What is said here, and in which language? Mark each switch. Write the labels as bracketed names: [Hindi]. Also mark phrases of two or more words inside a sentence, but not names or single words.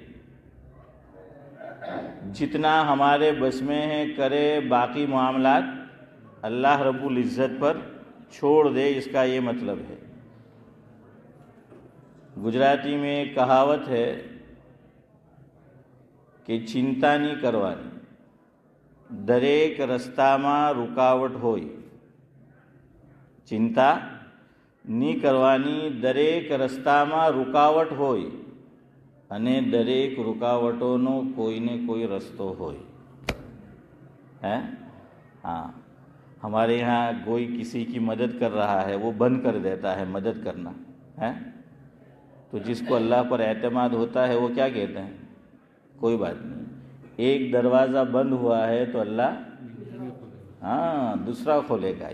[Urdu] جتنا ہمارے بس میں ہے کرے، باقی معاملات اللہ رب العزت پر چھوڑ دے، اس کا یہ مطلب ہے. گجراتی میں ایک کہاوت ہے کہ [Gujarati] ચિંતા નહીં કરવાની દરેક રસ્તામાં રૂકાવટ હોય. ચિંતા નહીં કરવાની, દરેક રસ્તામાં રૂકાવટ હોય અને દરેક રૂકાવટોનો કોઈને કોઈ રસ્તો હોય. [Urdu] ہاں، ہمارے یہاں کوئی کسی کی مدد کر رہا ہے، وہ بند کر دیتا ہے مدد کرنا ہے. تو جس کو اللہ پر اعتماد ہوتا ہے وہ کیا کہتے ہیں؟ کوئی بات نہیں، ایک دروازہ بند ہوا ہے تو اللہ دوسرا کھولے گا.